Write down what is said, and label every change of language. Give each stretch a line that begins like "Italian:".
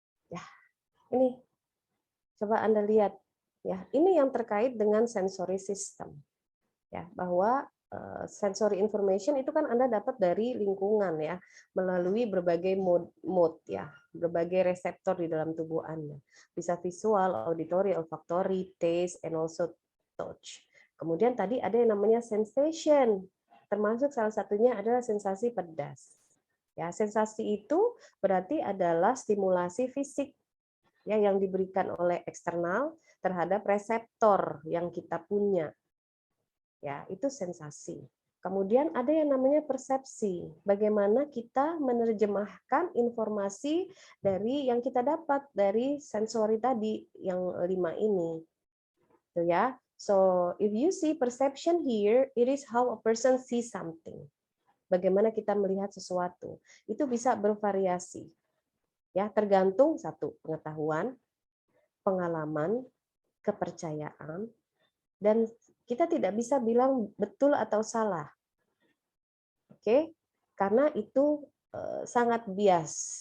Indonesian: Ya, ini coba Anda lihat. Ya, ini yang terkait dengan sensory system. Ya, bahwa sensory information itu kan Anda dapat dari lingkungan ya, melalui berbagai mode ya, berbagai reseptor di dalam tubuh Anda. Bisa
English: visual, auditory, olfactory, taste, and also touch.
Indonesian: Kemudian tadi ada yang namanya sensation, termasuk salah satunya adalah sensasi pedas. Ya, sensasi itu berarti adalah stimulasi fisik ya yang diberikan oleh eksternal terhadap reseptor yang kita punya. Ya, itu sensasi. Kemudian ada yang namanya persepsi. Bagaimana kita menerjemahkan informasi dari yang kita dapat dari sensori tadi yang 5 ini. Tuh ya.
English: So, if you see perception here, it is how a person sees something.
Indonesian: Bagaimana kita melihat sesuatu. Itu bisa bervariasi. Ya, tergantung satu pengetahuan, pengalaman, kepercayaan, dan kita tidak bisa bilang betul atau salah. Oke, karena itu sangat bias.